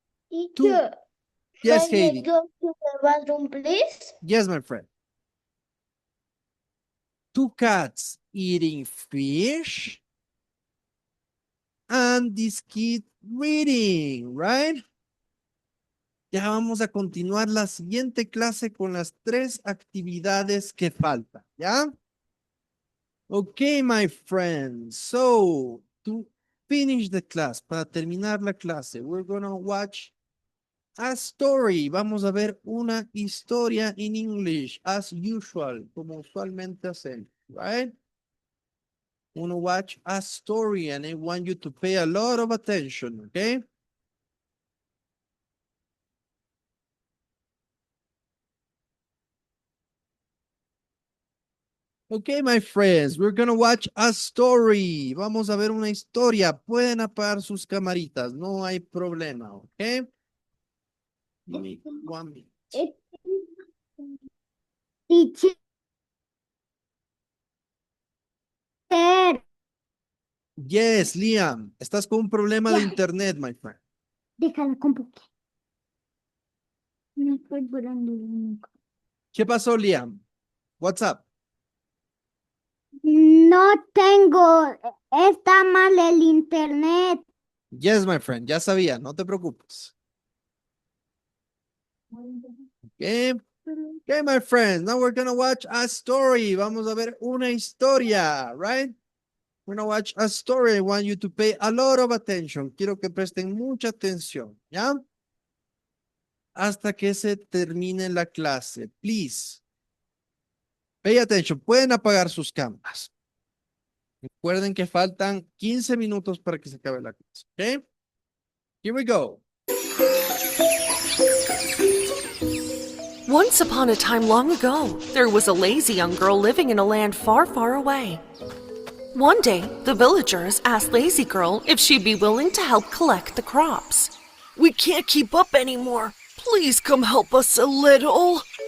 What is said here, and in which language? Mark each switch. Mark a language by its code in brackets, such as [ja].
[en] Teacher, yes, may I Heidi. go to the bathroom, please? Yes, my friend. Two cats eating fish, and this kid reading, right? [es] Ya vamos a continuar la siguiente clase con las 3 actividades que faltan, ¿ya? [en] Okay, my friends. So, to finish the class, [es] para terminar la clase, [en] we're gonna watch a story. [es] Vamos a ver una historia [en] in English, as usual, [es] como usualmente hacemos, [en] right? Wanna watch a story and I want you to pay a lot of attention, okay? Okay, my friends, we're gonna watch a story. [es] Vamos a ver una historia. Pueden apagar sus camaritas, no hay problema, okay? [en] Give me 1 minute. Teacher, Yes, [es] Liam, estás con un problema de internet, [en] my friend. [es] déjala con poquito. No estoy durando nunca. ¿Qué pasó, Liam? [en] What's up? [es] No tengo, está mal el internet. [en] Yes, my friend, [es] ya sabía, no te preocupes. [en] Okay, okay, my friends, now we're gonna watch a story. [es] Vamos a ver una historia, [en] right? We're gonna watch a story. I want you to pay a lot of attention. [es] Quiero que presten mucha atención, ¿ya? Hasta que se termine la clase, [en] please. Pay attention. [es] Pueden apagar sus cámaras. Recuerden que faltan 15 minutos para que se acabe la clase, ¿ok? [en] Here we go. Once upon a time long ago, there was a lazy young girl living in a land far, far away. One day, the villagers asked Lazy Girl if she'd be willing to help collect the crops. "We can't keep up anymore. Please come help us a little."